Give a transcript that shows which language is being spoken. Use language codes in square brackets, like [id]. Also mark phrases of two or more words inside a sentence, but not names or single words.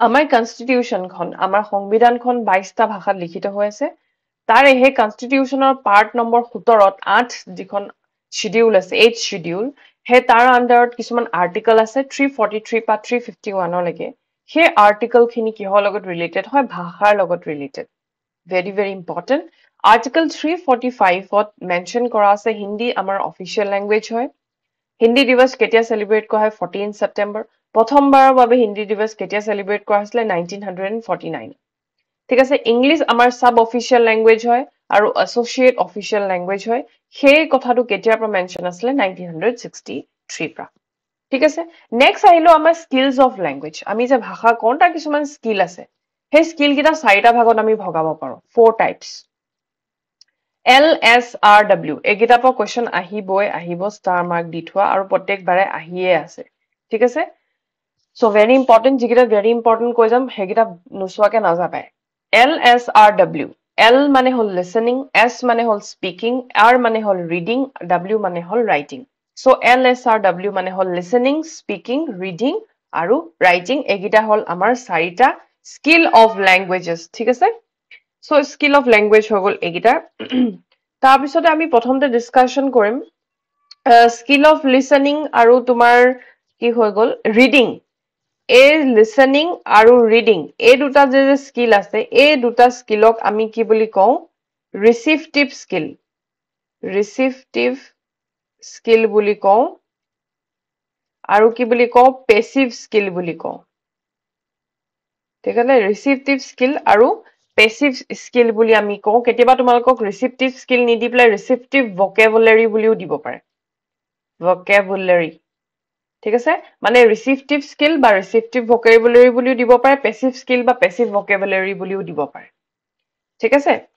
[as] আমাৰ কনষ্টিটিউশ্যনখন আমাৰ সংবিধানখন 22টা ভাষাত লিখিত হৈ আছে তাৰে সেই কনষ্টিটিউশ্যনৰ [en] part number [as] 17ত 8 যিখন শিডিউল আছে 8 শিডিউল সেই তাৰ আন্ডাৰত কিছুমান আৰ্টিকল আছে 343 পা 351 লৈকে সেই আৰ্টিকল খিনি কিহৰ লগত ৰিলেটেড হয় ভাষাৰ লগত ৰিলেটেড [en] very very important article 345 mention [as] কৰা আছে হিন্দী আমাৰ [en] official language [as] হয় হিন্দী দিৱস কেতিয়া সেলিব্ৰেট কৰা হয় 14 সেপ্টেম্বৰ প্ৰথমবাৰৰ বাবে হিন্দী দিৱস কেতিয়া সেলিব্ৰেট কৰা হৈছিল 1949 ঠিক আছে ইংলিশ আমাৰ [en] sub official language [as] হয় আৰু [en] associate official language [as] হয় সেই কথাটো কেতিয়াৰ পৰা মেনশন আছিল 1963 পৰা ঠিক আছে নেক্সট আহিলো আমাৰ [en] skills of language [as] আমি যে ভাষা কোন তাৰ কিছুমান স্কিল আছে সেই স্কিল কিটা চাৰিটা ভাগত আমি ভগাব পাৰো 4 টাইপস LSRW এগিটা পৰা কোৱেশ্চন আহিব [en] star mark [as] দি থোৱা আৰু প্ৰত্যেকবাৰে আহিয়ে আছে ঠিক আছে [en] so very important [as] যিকিটা [en] very important [as] কৈ যাম হেগিটা নুসুৱাকে নাযাবাই LSRW L মানে হল listening S মানে হল speaking R মানে হল reading W মানে হল writing so LSRW মানে হল [en] listening speaking reading [as] আৰু writing এগিটা হল আমাৰ চাৰিটা [en] skill of languages [as] ঠিক আছে [en] so skill of language [as] হৈ গল এগিটা তাৰ পিছতে আমি প্ৰথমতে ডিসকাশন কৰিম [en] skill of listening [as] আৰু তোমাৰ কি হৈ গল reading এই listening আৰু reading এই দুটা যে স্কিল আছে এই দুটা স্কিলক আমি কি বুলি কওঁ ৰিসিপটিভ স্কিল বুলি কওঁ আৰু কি বুলি কওঁ [en] passive skill [as] বুলি কওঁ ঠিক আছে [en] receptive skill [as] আৰু [en] passive skill [as] বুলি আমি কওঁ কেতিয়াবা তোমালোকক [en] receptive skill [as] নিদি পেলাই [en] receptive vocabulary [as] বুলিও দিব পাৰে ভোকেবুলাৰি ঠিক আছে মানে [en] receptive skill [as] বা [en] receptive vocabulary [as] বুলিও দিব পাৰে [en] passive skill [as] বা [en] passive vocabulary [as] বুলিও দিব পাৰে ঠিক আছে